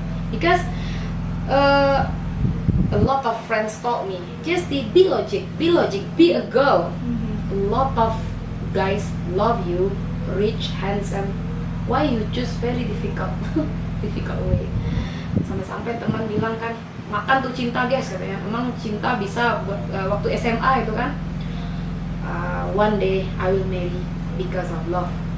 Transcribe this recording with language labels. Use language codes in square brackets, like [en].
[en] Because a lot of friends told me, just be logic, be a girl. A lot of guys love you, rich, handsome. Why you choose very difficult, difficult way? [id] Sampai-sampai teman bilang kan, makan tuh cinta guys katanya. Emang cinta bisa buat waktu SMA itu kan? [en] One day I will marry because of love.